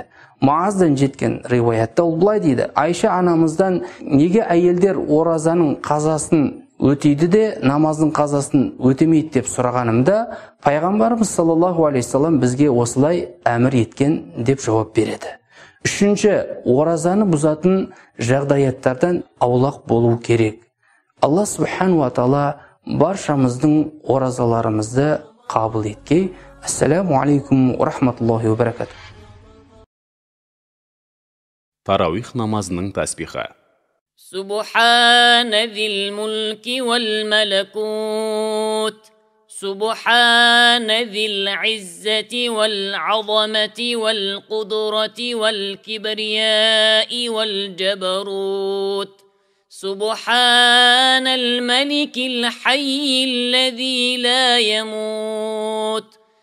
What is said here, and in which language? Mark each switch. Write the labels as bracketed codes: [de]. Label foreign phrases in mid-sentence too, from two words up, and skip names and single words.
[kk] Мааздан жеткен риуаятта ол былай дейді: Айша анамыздан неге әйелдер оразаның қазасын өтейді де, намаздың қазасын өтемейді деп сұрағанымда, пайғамбарымыз [ar] صلى الله عليه سلم [kk] бізге осылай әмір еткен деп жауап береді. Үшінші, оразаны бұзатын жағдаяттардан аулақ болу керек. Алла [ar] سبحانه وتعالى [kk] баршамыздың оразаларымызды қабыл еткей. [ar] السلام عليكم ورحمة الله وبركاته. [kk] Тарауих намазының тәсбихі. [ar] سبحان ذي الملك والملكوت سبحان ذي العزة والعظمة والقدرة والكبرياء والجبروت سبحان الملك الحي الذي لا يموت